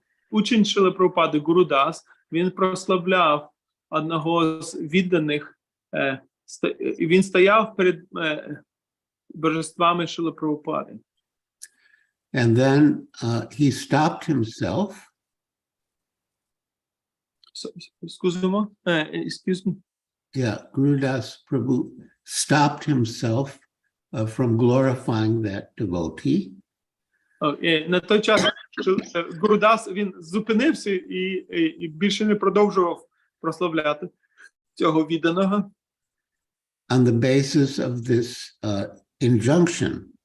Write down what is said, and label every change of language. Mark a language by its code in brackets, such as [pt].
[uk] Учень Шріли Прабхупади Гуру Дас, він прославляв одного з відданих, він стояв перед божествами Шріли Прабхупади. [en] And then he stopped himself. Excuse me. Yeah, Guru Das Prabhu stopped himself from glorifying that devotee. [uk] На той час Гуру Дас, він зупинився і більше не продовжував прославляти цього відданого. [en] On the basis of this injunction.